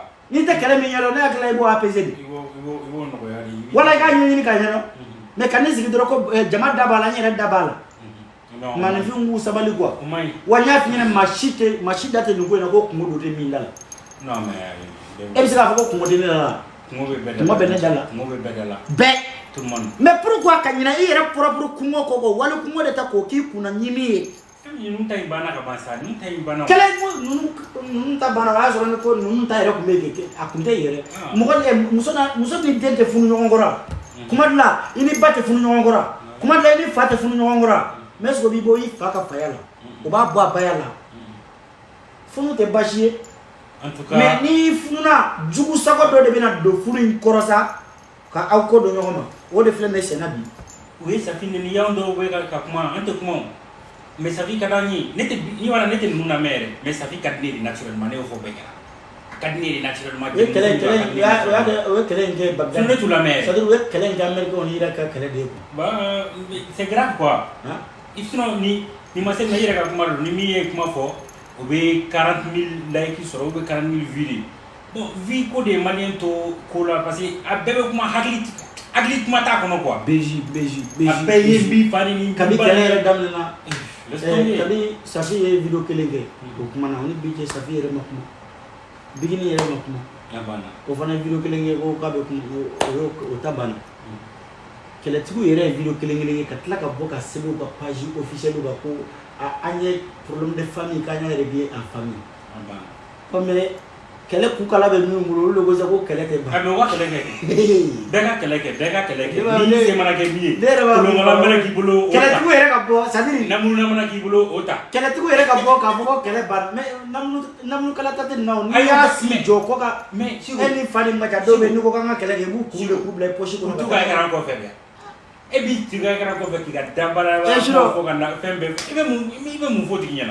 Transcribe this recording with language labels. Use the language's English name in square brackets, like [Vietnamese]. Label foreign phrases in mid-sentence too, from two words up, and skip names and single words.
[Bambara] n'i tɛ kɛlɛ min ɲɛdɔn ne hakili la i b'o apaiser de. wala i k'a ɲɛɲini k'a ɲɛdɔn mais ka n'i sigi dɔrɔn ko jama da b'a la n yɛrɛ da b'a la. maninfin k'u sabali quoi. wa n y'a f'i ɲɛna maa si da tɛ nin ko in na ko kungo don tɛ min da la. [French] non mais [Bambara] e bɛ se k'a fɔ ko kungo tɛ ne da la. kungo bɛ ne da la. bɛɛ. [French] tout le monde. mais pourquoi [Bambara] ka ɲinɛ i yɛrɛ propre kungo kɔ kɔ wali kungo de ta k'o k'i kunna ɲimi ye. ninnu ta in banna ka ban sa ninnu ta in banna. kɛlɛ ninnu ta banna o y'a sɔrɔ ko ninnu ta yɛrɛ tun bɛ yen a tun tɛ yɛrɛ. muso ni den tɛ funu ɲɔgɔn kɔrɔ kuma dɔ la i ni ba tɛ funu ɲɔgɔn kɔrɔ kuma dɔ la i ni fa tɛ funu ɲɔgɔn kɔrɔ [French] mais est-ce que [Bambara] o b'i bɔ i fa ka faya la o b'a bɔ a baya la funu tɛ baasi ye. [French] en tout cas [Bambara] mais n'i fununa jugu sago dɔ de bɛna don furu in kɔrɔ sa ka aw ko don ɲɔgɔn ma o de filɛ nin ye sɛnɛ bi. o ye safi ni y'anw dɔw bɛ ka kuma an tɛ kuma o mais safi ka d'an ye ne tɛ ni wala ne tɛ ninnu lamɛn yɛrɛ mais safi ka di ne de naturellement ne y'o fɔ bɛɛ kɛra a ka di ne de naturellement. o ye kɛlɛ in kɛ Bagdad. ne t'u lamɛn yɛrɛ. [French] c'est-à-dire [Bambara] o ye kɛlɛ in kɛ américain ni Irak ka kɛlɛ de ye quoi. [French] bah c'est grave quoi. [Bambara] sinon ni ma se na i yɛrɛ ka kuma don ni min ye kuma fɔ o bɛ 40 000 like sɔrɔ [French] ou bien 40 000 vues. [Bambara] bon vie ko de ye maliyɛn to ko la [French] parce que [Bambara] a bɛɛ bɛ kuma hakili kuma t'a kɔnɔ quoi. BJ a bɛɛ ye bi fani ni. kabi kɛlɛ yɛrɛ daminɛna kabi Safi ye vidéo kelen kɛ o kuma na o ni bi cɛ Safi yɛrɛ ma kuma bigini yɛrɛ ma kuma o fana ye vidéo kelen kɛ ko k'a bɛ kuma o ta banna kɛlɛtigiw yɛrɛ ye vidéo kelen kɛ ka tila ka bɔ ka sɛbɛn u ka [French] page officielle [Bambara] kan ko an ye [French] problème de famille [Bambara] k'an y'a [French] régler en famille. [Bambara] mais kɛlɛ kukala bɛ min bolo olu de ko sa ko kɛlɛ tɛ ban. mais o ka kɛlɛ kɛ bɛɛ ka kɛlɛ kɛ ni se mana kɛ min ye kolonkalan mana k'i bolo o ta kɛlɛtigiw yɛrɛ ka bɔ [French] c'est à dire [Bambara] namunu mana k'i bolo o ta kɛlɛtigiw yɛrɛ ka bɔ k'a fɔ ko kɛlɛ banna mais namunukala ta tɛ nin na o n'i y'a si jɔ ko ka e ni fa ni ma ca dɔw bɛ yen n'i ko k'an ka kɛlɛ kɛ i b'u kun de k'u bila i poche kɔnɔ. u t'u ka écran kɔfɛ dɛ e b'i t'i ka écran kɔfɛ k'i ka dabara fɔ ka na fɛn bɛɛ i bɛ mun fɔ tigi ɲɛna.